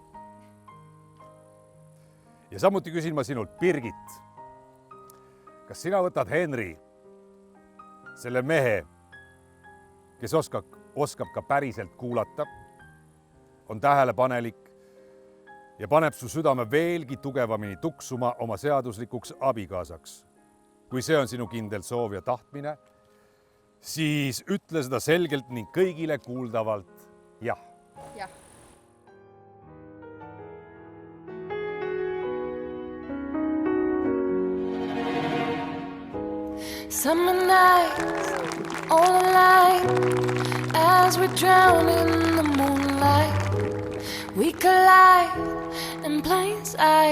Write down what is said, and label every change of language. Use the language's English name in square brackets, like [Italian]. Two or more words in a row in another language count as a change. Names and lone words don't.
[Estonian] Ja samuti küsin ma sinult, Birgit, kas sina võtad Henri, selle mehe, kes oskab ka päriselt kuulata, on tähelepanelik ja paneb su südame veelgi tugevamini tuksuma oma seaduslikuks abikaasaks. Kui see on sinu kindel soov ja tahtmine, siis ütle seda selgelt ning kõigile kuuldavalt jah. Jah. [English] Summer nights, all alive, as we drown in the moonlight. We collide in plain sight.